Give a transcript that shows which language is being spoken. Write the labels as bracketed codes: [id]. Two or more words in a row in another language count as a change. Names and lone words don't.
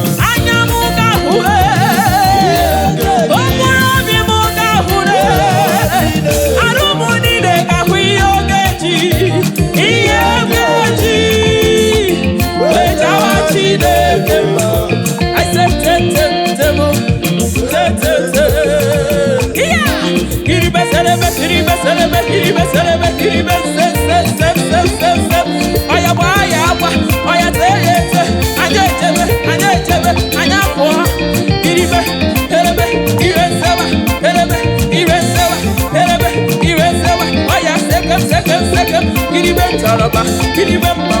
[ig] Anya m ga-ahụ, ee. Okpuru obi m ga-ahụ, ee. Arụ m niile ga-ahụ ihe ọ ga-eji. Ihe ọ ga-eji. Wee jawa Chineke mma. [en] I said, "Te, te, te, mo. Te, te, te." Yeah. Kiribe selebe, kiribe selebe, kiribe selebe, kiribe se, se, se, se, se, se. Oya gba, oya gba, oya te, ye te. [ig] Anyị ejebe, anyị ejebe, anyị apụọ. Kiribe, kelebe, ire sewa, kelebe, ire sewa, kelebe, ire sewa. Oya sekem, sekem, sekem. Kiribe nchọrọba, kiribe